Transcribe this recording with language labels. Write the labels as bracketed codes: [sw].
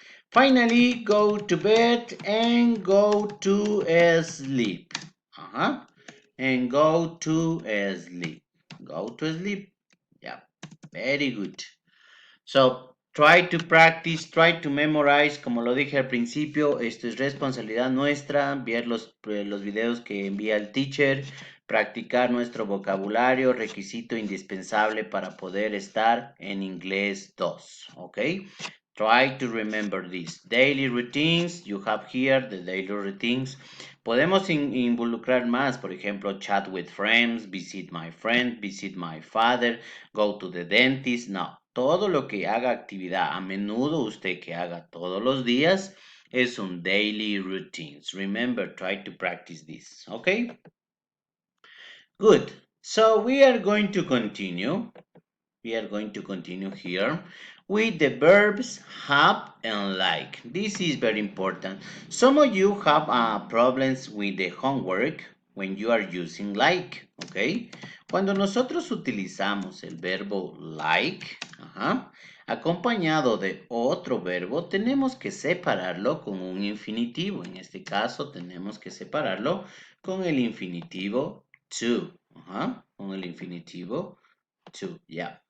[en] Finally, go to bed and go to sleep. And go to sleep. Go to sleep. Yeah, very good. So, try to practice, try to memorize. [es] Como lo dije al principio, esto es responsabilidad nuestra, ver los videos que envía el teacher, practicar nuestro vocabulario, requisito indispensable para poder estar en inglés 2, ¿ok? [en] Try to remember this. Daily routines, you have here the daily routines. [es] Podemos involucrar más, por ejemplo, [en] chat with friends, visit my friend, visit my father, go to the dentist. [es] No, todo lo que haga actividad a menudo, usted que haga todos los días, es un daily routines. [en] Remember, try to practice this, [es] ¿ok? [en] Good. So we are going to continue. We are going to continue here with the verbs have and like. This is very important. Some of you have problems with the homework when you are using like, okay? [es] Cuando nosotros utilizamos el verbo like, acompañado de otro verbo, tenemos que separarlo con un infinitivo. En este caso, tenemos que separarlo con el infinitivo to, con el infinitivo to, ya.